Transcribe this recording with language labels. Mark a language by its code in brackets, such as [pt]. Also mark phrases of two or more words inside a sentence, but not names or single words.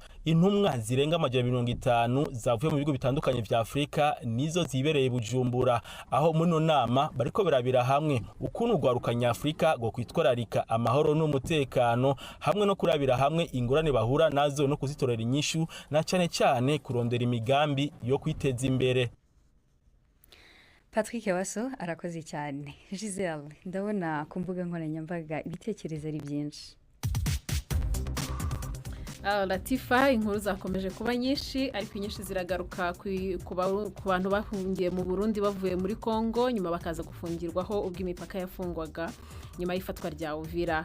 [rn] Intumwa zirenga 50 zavuye mu bigo bitandukanye vya Afrika nizo zibereye Bujumbura, aho muri nama bariko berabira hamwe ukuntu urwaruka nyafrika go kwitwararika amahoro n'umutekano hamwe no kurabira hamwe ingorane bahura nazo no kuzitorera inyishu na cyane cyane kurondera imigambi yo kwiteza imbere. Patrick Waso arakoze cyane. [rw] Giselle, ndabona ku mbuga nkoranyambaga ibitekerezo ari byinshi. Latifa, inkuru zakomeje kuba nyinshi ariko inyinshi ziragaruka ku bantu bahungiye mu Burundi bavuye muri Kongo nyuma bakaza gufungirwaho ubwo imipaka yafungwaga nyuma y'ifatwa rya Uvira.